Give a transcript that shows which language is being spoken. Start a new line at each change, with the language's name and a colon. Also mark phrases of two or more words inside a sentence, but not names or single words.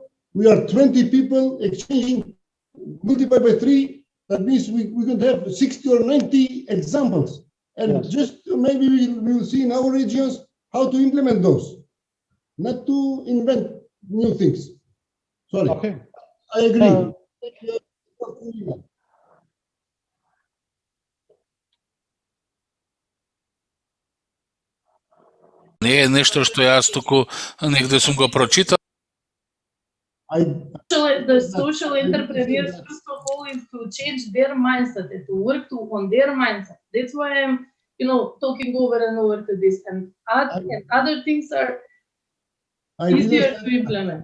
English: We are 20 people exchanging, multiplied by 3. That means we could have 60 or 90 examples. And just maybe we will see in our regions how to implement those, not to invent new things. Sorry. Okay. I agree.
Macedonian: Не е нещо, што јас туку негде сум го прочитал.
English: The social entrepreneurs first of all is to change their mindset and to work on their mindset. That's why I'm, talking over and over to this, and other things are easier to implement.